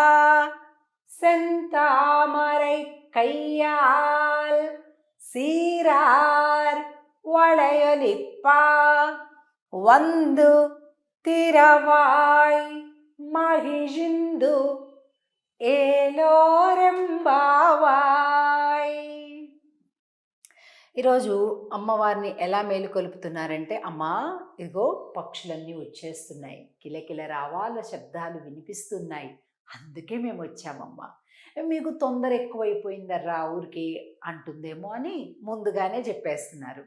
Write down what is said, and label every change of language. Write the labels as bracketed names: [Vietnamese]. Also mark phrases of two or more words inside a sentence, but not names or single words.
[Tamil] செந்தாமரை கையால் சீரார் வளையலிப்பா வந்து திரவாய் மகிழ்ந்து ఏలోరెంబావాయ్. [Telugu] ఈరోజు అమ్మవారిని ఎలా మేలుకొలుపుతున్నారంటే, అమ్మా ఇదిగో పక్షులన్నీ వచ్చేస్తున్నాయి, కిలకిల రావాల శబ్దాలు వినిపిస్తున్నాయి, అందుకే మేము వచ్చామమ్మా, మీకు తొందర ఎక్కువైపోయిందర్రా ఊరికి అంటుందేమో అని ముందుగానే చెప్పేస్తున్నారు.